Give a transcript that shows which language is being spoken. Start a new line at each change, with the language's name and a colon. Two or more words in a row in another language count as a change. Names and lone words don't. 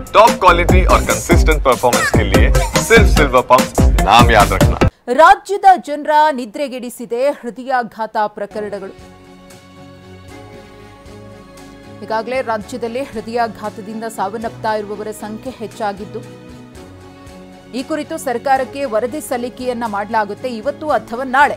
English: top quality
Hindi: और
English: consistent performance
Hindi: के लिए सिर्फ सिल्वर पंप नाम याद रखना।
Kannada: ರಾಜ್ಯದ ಜನರ ನಿದ್ರೆಗೆಡಿಸಿದೆ ಹೃದಯಾಘಾತ ಪ್ರಕರಣಗಳು. ಈಗಾಗಲೇ ರಾಜ್ಯದಲ್ಲಿ ಹೃದಯಾಘಾತದಿಂದ ಸಾವನ್ನಪ್ತಾ ಇರುವವರ ಸಂಖ್ಯೆ ಹೆಚ್ಚಾಗಿದ್ದು, ಈ ಕುರಿತು ಸರ್ಕಾರಕ್ಕೆ ವರದಿ ಸಲ್ಲಿಕೆಯನ್ನ ಮಾಡಲಾಗುತ್ತೆ ಇವತ್ತು ಅಥವಾ ನಾಳೆ.